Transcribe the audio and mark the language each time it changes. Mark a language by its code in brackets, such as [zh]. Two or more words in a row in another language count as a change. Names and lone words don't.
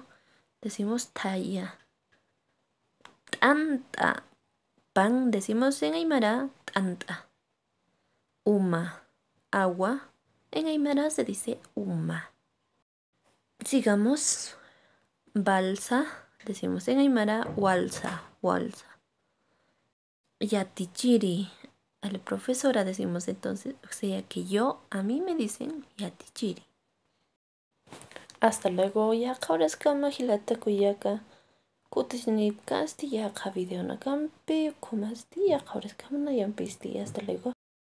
[es] Decimos talla. Tanta. Pan decimos en Aymara tanta. Uma. Agua. En Aymara se dice uma. Sigamos. Balsa. Decimos en Aymara walsa. Walsa. Yatichiri. A la profesora decimos entonces, o sea que a mí me dicen yatichiri. Hasta luego. Ya ahora es que me [ay] hilata kuyaka. Kutishnipkasti yaqa videonakampi, kumasdi yaqa [es] hasta luego.